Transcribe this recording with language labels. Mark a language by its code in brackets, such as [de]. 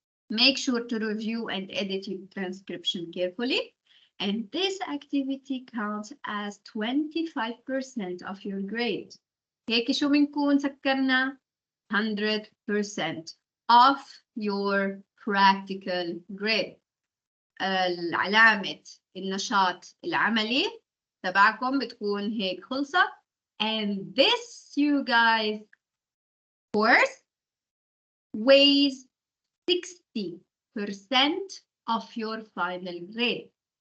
[en] Make sure to review and edit your transcription carefully. And this activity counts as 25% of your grade. [ar] هيك شو بنكون سكرنا [en] 100% of your practical grade. [ar] علامة النشاط العملي تبعكم بتكون هيك خلصت. [en] And this, you guys, course weighs 60% of your final grade.